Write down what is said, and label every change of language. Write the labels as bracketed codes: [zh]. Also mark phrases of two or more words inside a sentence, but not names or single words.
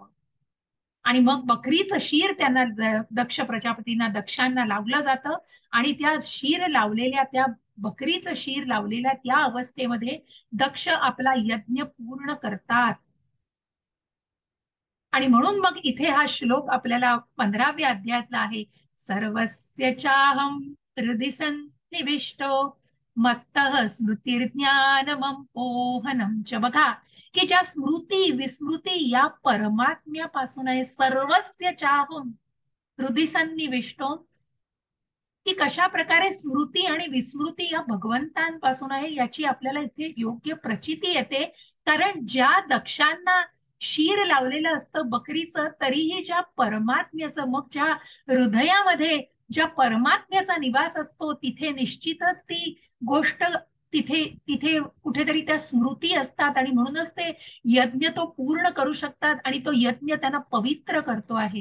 [mr] आणि मग बकरीचं शिर त्यांना दक्ष प्रजापतींना, दक्षांना लावलं जातं आणि त्या शिर लावलेल्या, त्या बकरीचं शिर लावलेल्या त्या अवस्थेमध्ये दक्ष आपला यज्ञ पूर्ण करतात. आणि म्हणून मग इथे हा श्लोक आपल्याला 15व्या अध्यायातला आहे. [sa] सर्वस्य चाहम हृदि सन्निविष्टो मत्तः स्मृतिर्ज्ञानमं पोहनम च. [mr] बघा की ज्या स्मृती विस्मृती या परमात्म्यापासून आहे. [sa] सर्वस्य चाहम हृदि सन्निविष्टो, [mr] की कशा प्रकारे स्मृती आणि विस्मृती या भगवंतांपासून आहे याची आपल्याला इथे योग्य प्रचिती येते. कारण ज्या दक्षांना शीर लावलेलं असतं बकरीचं, तरीही ज्या परमात्म्याचं, मग ज्या हृदयामध्ये ज्या परमात्म्याचा निवास असतो तिथे निश्चितच ती गोष्ट, तिथे तिथे कुठेतरी त्या स्मृती असतात आणि म्हणूनच ते यज्ञ तो पूर्ण करू शकतात आणि तो यज्ञ त्यांना पवित्र करतो आहे.